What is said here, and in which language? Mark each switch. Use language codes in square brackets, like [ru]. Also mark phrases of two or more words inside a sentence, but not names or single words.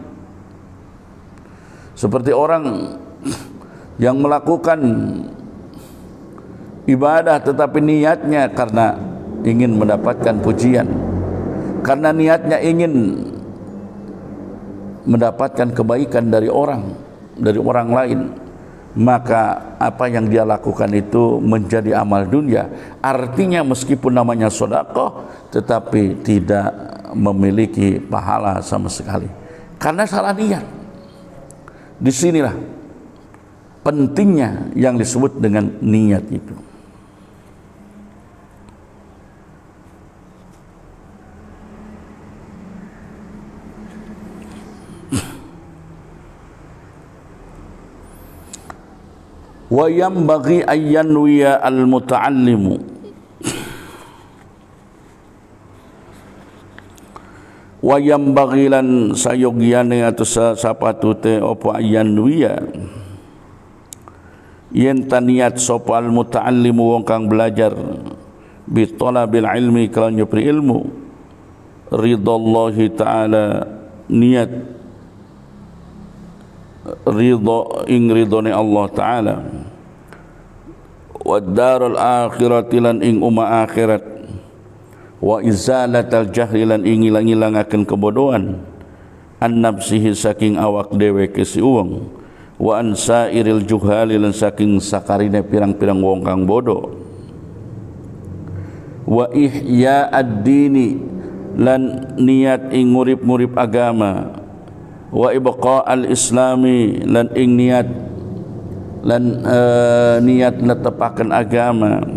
[id] Seperti orang yang melakukan ibadah tetapi niatnya karena ingin mendapatkan pujian, karena niatnya ingin mendapatkan kebaikan dari orang lain, maka apa yang dia lakukan itu menjadi amal dunia. Artinya meskipun namanya sedekah tetapi tidak memiliki pahala sama sekali karena salah niat. Disinilah pentingnya yang disebut dengan niat itu. [ar] وينبغي أن ينوي المتعلم وينبغي [jv] lan sayogyane atau sapatute apa [ar] yanwiya [jv] yen taniat sapa al-muta'allimu wong kang belajar [ar] بطلب العلم [jv] kalawan nyupri ilmu [ar] رضا الله تعالى, [jv] niat ridha ing ridhone Allah Ta'ala, [ar] والدار الآخرة [jv] lan ing umma akhirat, [ar] وإزالة الجهل [jv] lan ing ilang-ilangaken kebodohan, [ar] عن نفسه [jv] saking awak dhewe si uwang, [ar] وعن سائر الجهال [jv] lan saking sakarine pirang-pirang wong kang bodoh, [ar] وإحياء الدين [jv] lan niat ing ngurip-ngurip agama, [ar] وإبقاء الإسلام [jv] lan ing niat netepaken agama.